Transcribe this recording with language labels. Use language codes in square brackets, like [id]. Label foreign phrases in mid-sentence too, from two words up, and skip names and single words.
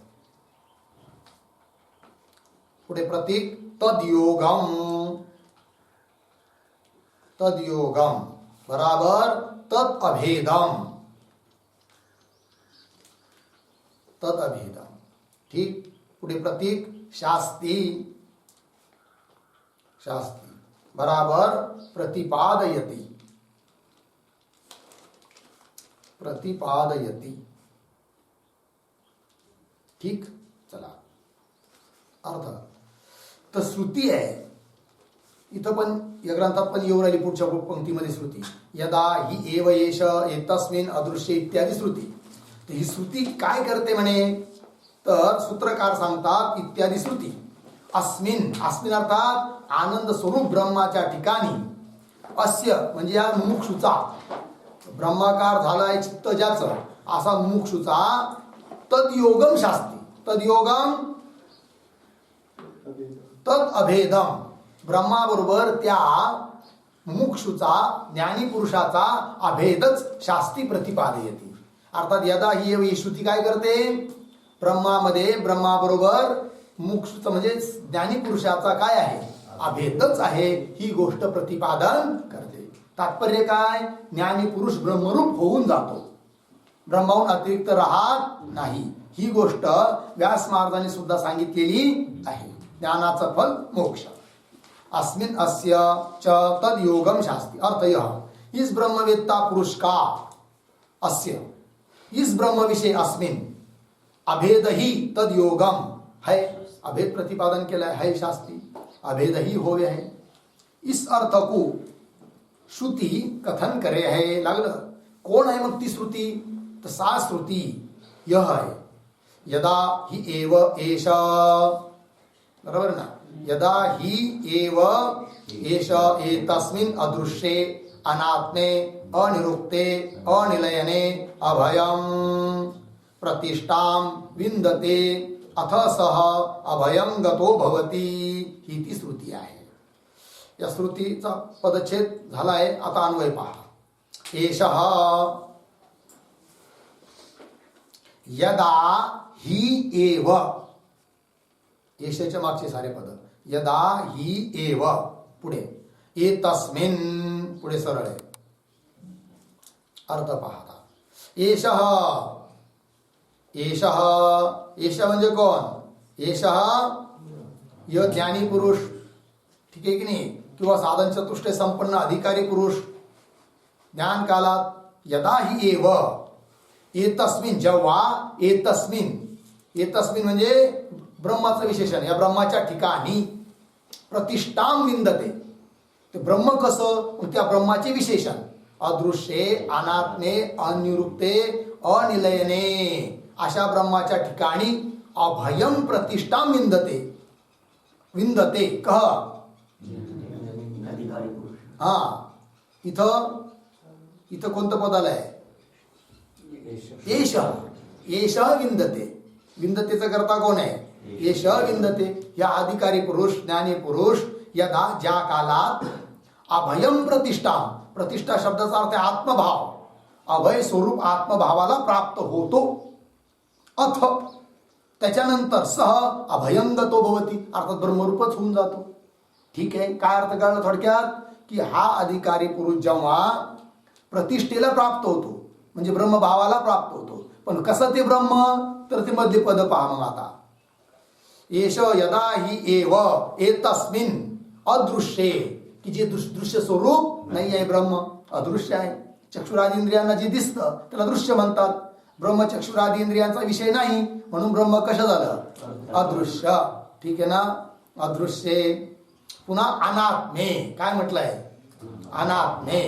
[sa] पुढे प्रतीक तद्योगम, तद्योगम बराबर तद अभेदम, तद अभेदम. [mr] ठीक. [sa] पुढे प्रतीक शास्ती, शास्ती बराबर प्रतिपादयति, प्रतिपादयति. [mr] ठीक. चला अर्थ. तर श्रुती आहे, इथं पण या ग्रंथात पण येऊ राहिली पुढच्या पंक्तीमध्ये श्रुती, [sa] यदा ही एव एष एतस्मिन अदृश्य [mr] इत्यादी श्रुती. तर ही श्रुती काय करते म्हणे, तर सूत्रकार सांगतात इत्यादी श्रुती. [sa] अस्मिन, अस्मिन [mr] अर्थात आनंद स्वरूप ब्रह्माच्या ठिकाणी, अस्य म्हणजे या मुमुक्षुचा, ब्रह्माकार झालाय चित्त ज्याचं, असा मुमुक्षुचा [sa] तद्योगम शास्त्री, तद्योगम तद अभेदम, [mr] ब्रह्माबरोबर त्या मुमुक्षुचा ज्ञानी पुरुषाचा अभेदच [sa] शास्त्री प्रतिपादयती. [mr] अर्थात यदा ही श्रुती काय करते, ब्रह्मामध्ये ब्रह्माबरोबर मुमुक्षुचा म्हणजे ज्ञानी पुरुषाचा काय आहे, अभेदच आहे, ही गोष्ट प्रतिपादन करते. तात्पर्य काय, ज्ञानी पुरुष ब्रह्मरूप होऊन जातो, ब्रह्माहून अतिरिक्त राहत नाही. ही गोष्ट व्यास महाराजांनी सुद्धा सांगितलेली आहे. ज्ञानाचं फल मोक्ष. [sa] अस्मिन अस्य च तद योगम शास्त्री. [hi] अर्थ यह, इस ब्रह्मवेत्ता पुरुष का, अस्य इस ब्रह्म विषय, [sa] अस्मिन अभेद ही तद योगम [hi] है, अभेद प्रतिपादन केला है शास्त्री, अभेद ही होवे है. इस अर्थ को श्रुती कथन करे है. [mr] लागलं कोण आहे मग ती श्रुती, तर [sa] सा श्रुती [mr] यह आहे, [sa] यदा ही एव एष, [mr] बरोबर ना, [sa] यदा ही एव एष एतस्मिन अदृश्ये अनात्मे अनिरुक्ते अनिलयने अभयम प्रतिष्ठां विंदते अथ सह अभयम गतो भवती. [mr] ही ती श्रुती आहे. या श्रुतीचा पदच्छेद झाला आहे. आता अन्वय पहा. [sa] एषः यदा ही एव, [mr] एषच्या मागचे सारे पद, [sa] यदा ही एव, [mr] पुढे एतस्मिन, पुढे सरळ आहे. अर्थ पाहता. एषः, एषः, एषः म्हणजे कोण, [sa] एषः य [mr] ज्ञानी पुरुष, ठीक आहे की नाही, किंवा साधन चतुष्टय संपन्न अधिकारी पुरुष. [sa] ज्ञान कालात यदा ही एव एतस्मिन, [mr] जेव्हा एतस्मिन, एतस्मिन म्हणजे ब्रह्माचं विशेषण, या ब्रह्माच्या ठिकाणी [sa] प्रतिष्ठां विंदते. [mr] ते ब्रह्म कसं, त्या ब्रह्माचे विशेषण, [sa] अदृश्ये अनात्मे अनिरुक्ते अनिलयने, [mr] अशा ब्रह्माच्या ठिकाणी [sa] अभयम प्रतिष्ठां विंदते. [mr] विंदते कह, हा, इथं इथं कोणतं पद आलंय, [sa] एष, एष विंदते. [mr] विंदतेचा करता कोण आहे, [sa] एष विंदते. [mr] या अधिकारी पुरुष, ज्ञानी पुरुष, यदा ज्या कालात [sa] अभयम प्रतिष्ठा, [mr] प्रतिष्ठा शब्दाचा अर्थ आहे आत्मभाव, अभय स्वरूप आत्मभावाला प्राप्त होतो. अथ त्याच्यानंतर [sa] सह अभयंगतो भवती, [mr] अर्थात ब्रह्मरूपच होऊन जातो. ठीक आहे, काय अर्थ कळलं थोडक्यात, की हा अधिकारी पुरुष जेव्हा प्रतिष्ठेला प्राप्त होतो, म्हणजे ब्रह्मभावाला प्राप्त होतो. पण कसं ते ब्रह्म, तर ते मध्य पद पहा. मग आता [sa] एष यदा ही एव एतस्मिन अदृश्ये, [mr] की जे दृश्य स्वरूप नाही आहे ब्रह्म, अदृश्य आहे. चक्षुरादी इंद्रियांना जे दिसतं त्याला दृश्य म्हणतात. ब्रह्म चक्षुरादी इंद्रियांचा विषय नाही, म्हणून ब्रह्म कसं झालं, अदृश्य. ठीक आहे ना, अदृश्ये. पुन्हा अनात्मे, काय म्हटलंय, अनात्मे.